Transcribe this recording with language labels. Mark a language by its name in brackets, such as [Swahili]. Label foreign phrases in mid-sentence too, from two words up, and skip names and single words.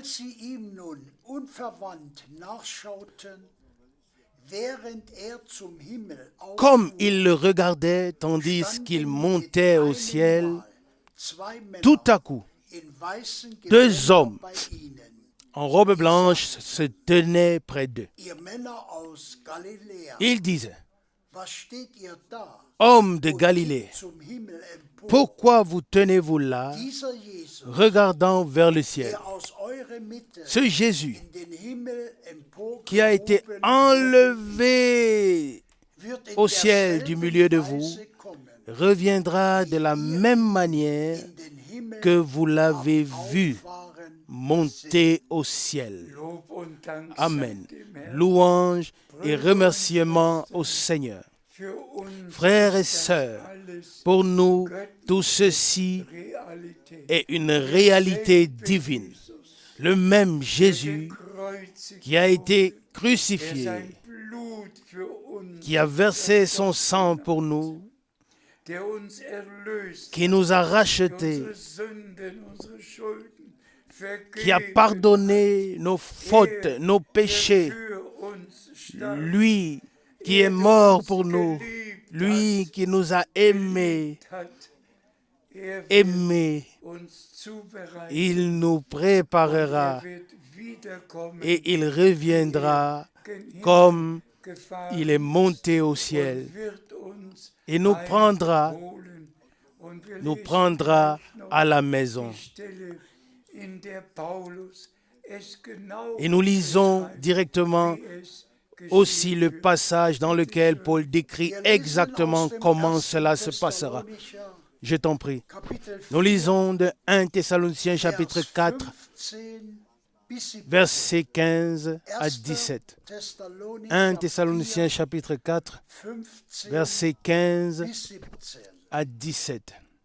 [French] Comme ils le regardaient tandis qu'il montait au ciel, tout à coup, deux hommes en robe blanche se tenaient près d'eux. Ils disaient, [German] Was steht ihr da? [French] Homme de Galilée, [German] Zum Himmel empor. [French] pourquoi vous tenez-vous là, [German] Dieser Jesus, [French] regardant vers le ciel? [German] der aus eurer Mitte [French] Ce Jésus [German] in den Himmel empor [French] qui a été enlevé [German] wird in [French] au ciel du milieu de vous [German] Weise kommen, [French] reviendra de la même manière [German] in den Himmel [French] que vous l'avez vu [German] auffahren. [French] monter au ciel. [German] Lob und Dank [French] Amen. [German] sei dem Herrn. [French] Louange et remerciements au Seigneur. [German] Für uns [French] Frères et [German] ist das [French] sœurs, [German] alles [French] pour nous, tout ceci [German] Realität. [French] est une réalité divine. Le même Jésus [German] Gekreuzigt [French] qui a été [German] der [French] crucifié, [German] sein Blut für uns, [French] qui a versé son sang pour nous, [German] der uns erlöst, [French] qui nous a [German] der [French] rachetés, [German] unsere Sünden, unsere Schulden [French] qui a [German] vergeben, [French] pardonné nos fautes, nos [German] der [French] péchés, [German] für uns starb, [French] lui qui est mort pour nous, [German] geliebt [French] lui qui nous a aimés, [German] hat, wird [French] aimés, [German] uns zubereitet. [French] il nous préparera [German] Wird wiederkommen, [French] et il reviendra [German] gen Himmel [French] comme [German] gefahren [French] il est monté au ciel [German] und wird uns [French] et nous prendra [German] einholen. Und wir [French] nous [German] lesen [French] prendra [German] gleich noch [French] à la maison. [German] die Stelle, in der Paulus es genau [French] Et nous lisons [German] beschreibt, [French] directement [German] wie es [French] aussi [German] geschehen [French] le [German] wird. [French] passage dans lequel Paul décrit exactement comment cela se passera. Je t'en prie. Nous lisons de 1 Thessaloniciens chapitre 4, versets 15 à 17. 1 Thessaloniciens chapitre 4, versets 15 à 17.